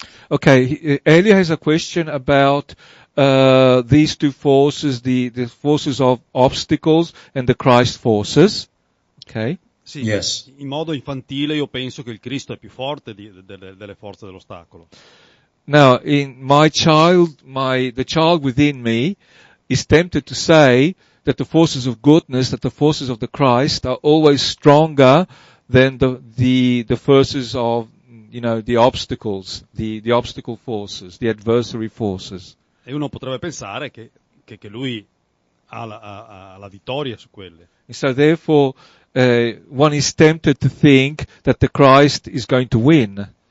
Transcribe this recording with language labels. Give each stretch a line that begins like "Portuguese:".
English: Okay, Elia has a question about these two forces, the forces of obstacles and the Christ forces. Okay.
Italian: Sì,
English: Yes.
Italian: in modo infantile io penso che il Cristo è più forte delle forze dell'ostacolo.
English: Now, in the child within me is tempted to say that the forces of goodness, that the forces of the Christ are always stronger than the forces of, the obstacles, the obstacle forces, the adversary forces.
Italian: E uno potrebbe pensare che lui ha la vittoria su quelle.
English: And so therefore, one is tempted to think that the Christ is going to win.